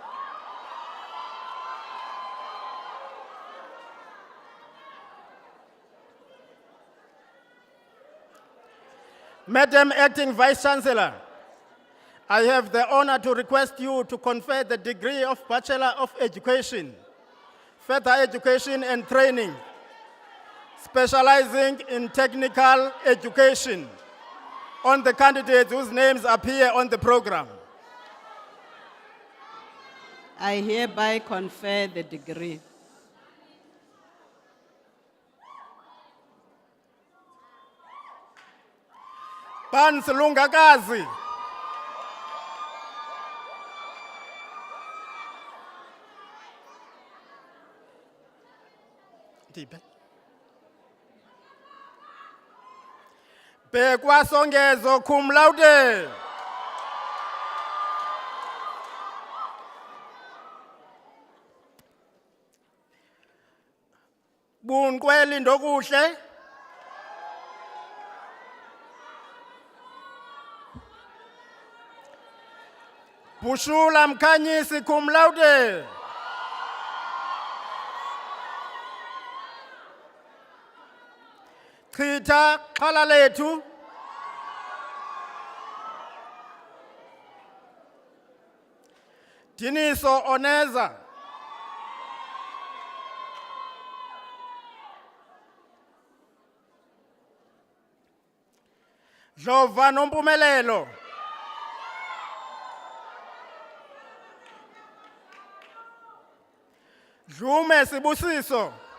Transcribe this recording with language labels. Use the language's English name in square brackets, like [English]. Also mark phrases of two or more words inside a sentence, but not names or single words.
[English] Madam Acting Vice Chancellor, I have the honor to request you to confer the degree of Bachelor of Education, Further Education and Training, specializing in technical education, on the candidates whose names appear on the program. I hereby confer the degree. Pans Lungakazi, Bekwa Songezo [Latin] cum laude, [English] Bunkweli Ndokuhle, Bushula Mkhanyisi [Latin] cum laude, [English] Chita Xalalethu, Diniso Oneza, Dlova Nompumelelo, Dlume Sibusiso,